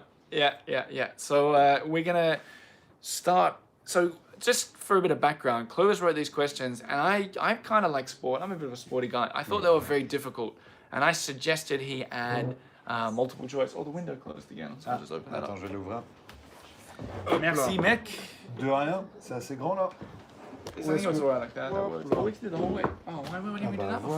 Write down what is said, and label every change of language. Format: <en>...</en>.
<en>Yeah. So we're going to start... So just for a bit of background, Clovis wrote these questions, and I kind of like sport. I'm a bit of a sporty guy. I thought they were very difficult, and I suggested he add multiple choice. Oh, the window closed again, so I'll just open that up.</en> <fr>Attends, je vais l'ouvrir. Merci, mec. De rien, c'est assez grand là.</fr> <en>I think it was alright like that. That works. Oh, we can do the whole way. Oh, why didn't we do that before?</en>